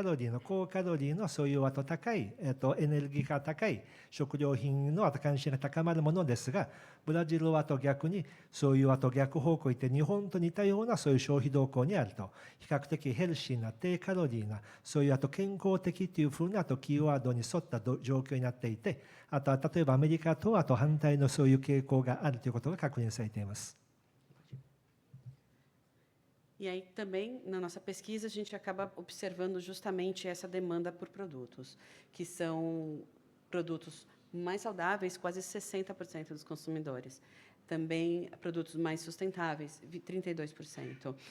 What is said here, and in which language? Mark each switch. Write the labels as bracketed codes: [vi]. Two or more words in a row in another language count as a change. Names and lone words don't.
[ja] ロリーの高カロリーのそういう高いエネルギーが高い食料品の関心が高まるものですが、ブラジルは逆にそういう逆方向に行って日本と似たようなそういう消費動向にあると、比較的ヘルシーな低カロリーなそういう健康的というふうなキーワードに沿った状況になっていて、例えばアメリカと反対のそういう傾向があるということが確認されています。 [pt] E aí também, na nossa pesquisa, a gente acaba observando justamente essa demanda por produtos, que são produtos mais saudáveis, quase 60% dos consumidores. Também produtos mais sustentáveis, 32%.